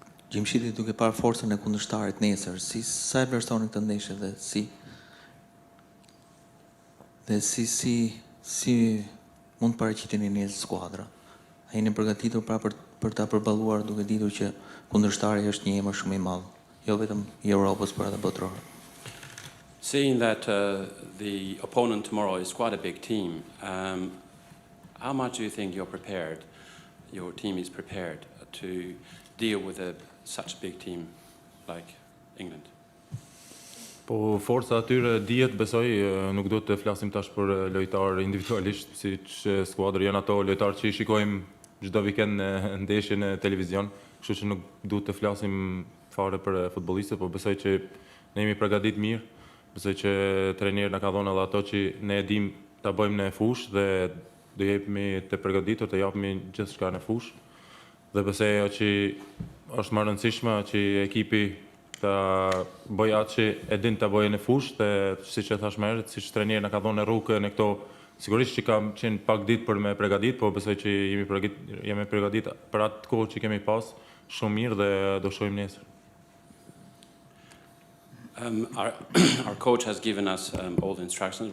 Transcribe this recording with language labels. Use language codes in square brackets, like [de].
[sq] Gjimshiti duke parë forcën e kundërshtarit nesër, sa e vlerësoni këtë ndeshje dhe si mund të paraqiteni një skuadra? A jeni përgatitur pra për ta përballuar duke ditur që kundërshtari është një emër shumë i madh, jo vetëm i Europës, por edhe botëror? [en] Seeing that the opponent tomorrow is quite a big team, how much do you think you're prepared, your team is prepared to deal with such a big team like England? [sq] Po forca atyre dihet, besoj, nuk do të flasim tash për lojtarë individualisht, siç skuadra janë ato lojtarë që i shikojmë çdo vikend në ndeshje në televizion, kështu që nuk duhet të flasim fare për futbollistët, po besoj që ne jemi përgatitur mirë. Besoj që trajneri na ka dhënë edhe ato që ne e dim ta bëjmë në fushë dhe do jepemi të përgatitur të japim gjithçka në fushë. Dhe besoj që është më rëndësishme që ekipi ta bëjë atë që e din ta bëjë në fushë dhe siç e thash më herët, siç trajneri na ka dhënë rrugë në këto Sigurisht që kam qenë pak ditë për me përgatit, po besoj që jemi përgatit për atë kohë që kemi pas shumë mirë dhe do shohim nesër. [en] Our coach has given us all the instructions.